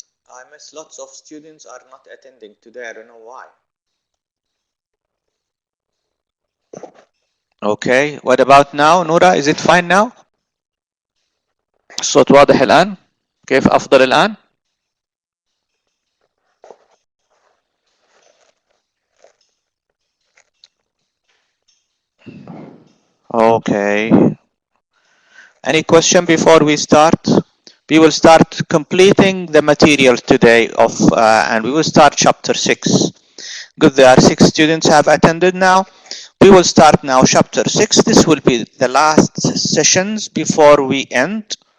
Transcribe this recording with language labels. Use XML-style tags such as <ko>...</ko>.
<en>I miss lots of students are not attending today. I don't know why. Okay, what about now نورا? Is it fine now?</en> <ar>الصوت واضح الآن؟ كيف أفضل الآن؟ Okay.</ar> <en>Any question before we start? We will start completing the material today and we will start chapter 6. Good, there are 6 students have attended now. We will start now chapter 6. This will be the last sessions before we end.</en>